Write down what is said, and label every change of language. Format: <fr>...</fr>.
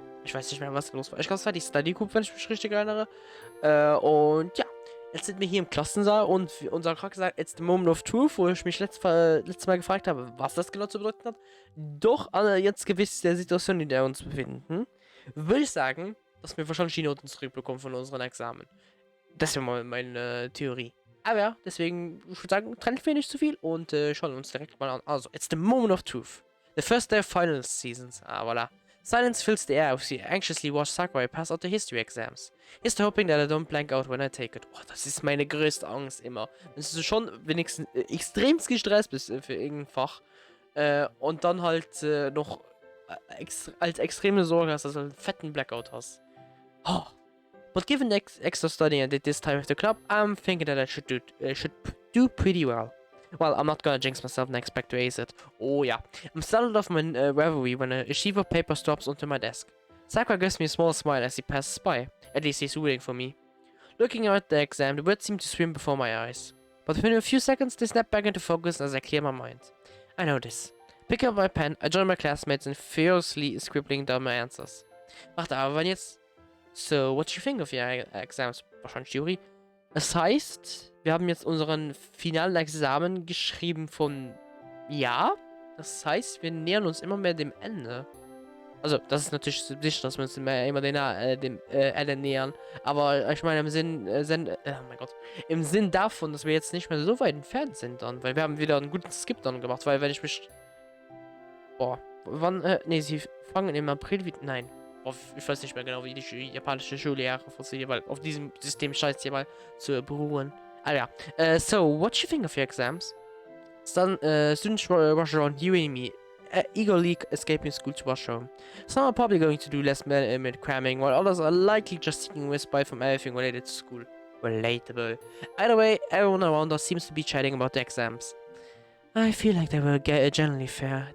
<de>Ich weiß nicht mehr, was los war. Ich glaube, es war die Study Group, wenn ich mich richtig erinnere. Und ja, jetzt sind wir hier im Klassensaal und unser Charakter sagt,</de> <en>it's the moment of truth,</en> <de>wo ich mich letztes Mal gefragt habe, was das genau zu bedeuten hat. Doch jetzt gewiss der Situation, in der wir uns befinden, würde ich sagen, dass wir wahrscheinlich die Noten zurückbekommen von unseren Examen. Das wäre mal meine Theorie. Aber ja, deswegen, ich würde sagen, trennen wir nicht zu viel und schauen uns direkt mal an.</de> <en>Also, it's the moment of truth. The first day of finals seasons. Ah, voilà. Silence fills the air as we anxiously watch Sakurai pass out the history exams. Here's to hoping that I don't blank out when I take it.</en> <de>Oh, das ist meine größte Angst immer. Wenn du schon wenigstens extremst gestresst bist für irgendein Fach und dann halt noch als extreme Sorge hast, dass du einen fetten Blackout hast. Oh.</de> <en>But given the extra studying I did this time with the club, I'm thinking that I should do pretty well. Well, I'm not gonna jinx myself and expect to ace it. Oh yeah. I'm startled off my reverie when a sheaf of papers drops onto my desk. Sakura gives me a small smile as he passes by. At least he's rooting for me. Looking at the exam, the words seem to swim before my eyes. But within a few seconds, they snap back into focus as I clear my mind. I know this. Picking up my pen, I join my classmates in furiously scribbling down my answers.</en> <de>Warte, aber wenn jetzt...</de> <en>So, what do you think of your exams?</en> <de>Wahrscheinlich Jury. Das heißt, wir haben jetzt unseren finalen Examen geschrieben von ja. Das heißt, wir nähern uns immer mehr dem Ende. Also, das ist natürlich sicher, dass wir uns immer dem Ende nähern. Aber ich meine, im Sinn, oh mein Gott, im Sinn davon, dass wir jetzt nicht mehr so weit entfernt sind dann. Weil wir haben wieder einen guten Skip dann gemacht. Weil wenn ich mich... Boah, wann, nee, sie fangen im April wieder... Nein. Ich weiß nicht mehr genau, wie die japanische Schuljahre funktioniert, weil auf diesem System scheint hier mal zu beruhen. Ah ja.</de> <en>So, what do you think of your exams? Students rush around you and me, eagerly escaping school to rush home. Some are probably going to do less mid cramming, while others are likely just seeking respite from everything related to school. Relatable. Either way, everyone around us seems to be chatting about the exams. I feel like they were generally fair.</en>